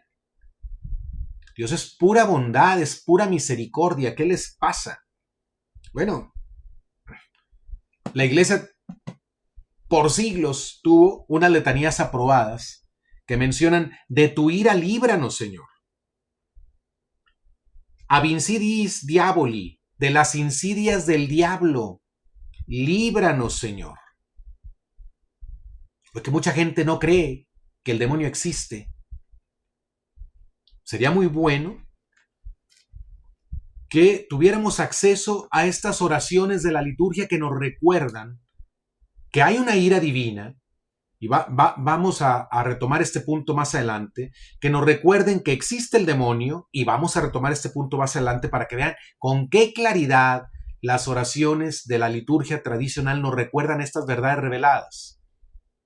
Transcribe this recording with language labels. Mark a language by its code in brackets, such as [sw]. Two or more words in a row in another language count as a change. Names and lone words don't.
[es] Dios es pura bondad, es pura misericordia. ¿Qué les pasa? Bueno, la iglesia por siglos tuvo unas letanías aprobadas que mencionan, de tu ira líbranos, Señor. [la] Ab insidiis diaboli, [es] de las insidias del diablo, líbranos, Señor. Porque mucha gente no cree que el demonio existe. Sería muy bueno que tuviéramos acceso a estas oraciones de la liturgia que nos recuerdan que hay una ira divina, y vamos a retomar este punto más adelante, que nos recuerden que existe el demonio, y vamos a retomar este punto más adelante para que vean con qué claridad las oraciones de la liturgia tradicional nos recuerdan estas verdades reveladas.